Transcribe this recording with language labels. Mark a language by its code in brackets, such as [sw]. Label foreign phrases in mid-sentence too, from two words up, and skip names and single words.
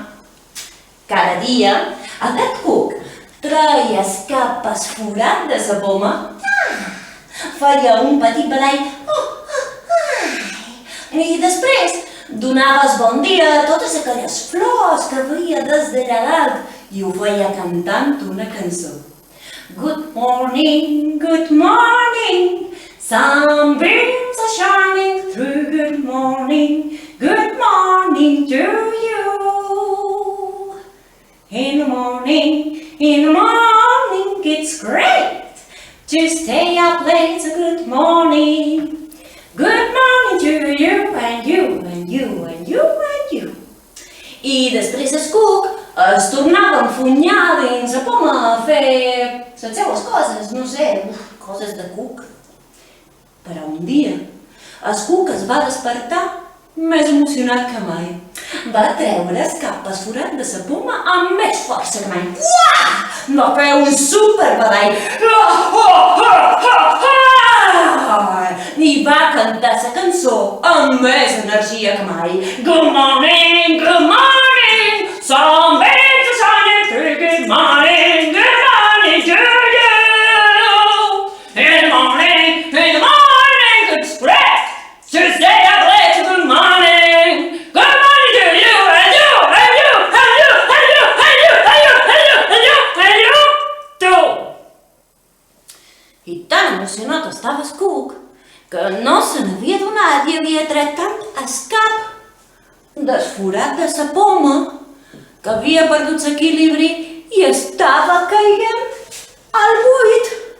[ca] Cada dia, aquest cuc treia el cap esforat de la poma, feia un petit badall i després donava el bon dia a totes aquelles flors que veia des d'allà dalt i ho feia cantant una cançó. [en] Good morning, sunbeams are shining through. Good morning to you. In the morning, it's great to stay up late, so good morning. Good morning to you and you and you and you and you. [ca] I després el cuc es tornava a enfonyar dins la poma a fer les seues coses, no sé, coses de cuc. Però un dia el cuc es va despertar més emocionat que mai. Va treure el cap esforat de la poma amb més força que mai. Va fer un superbadall i va cantar la cançó amb més energia que mai. [en] Good morning, sunbeams are shining through. Good morning to you. In the morning, it's great to stay up late. Good morning to you and you and you and you and you and you and you and you and you and you too. [ca] I tan emocionat estava el cuc que no se n'havia donat i havia tret tant el cap desforat de la poma que havia perdut l'equilibri i estava caient al buit.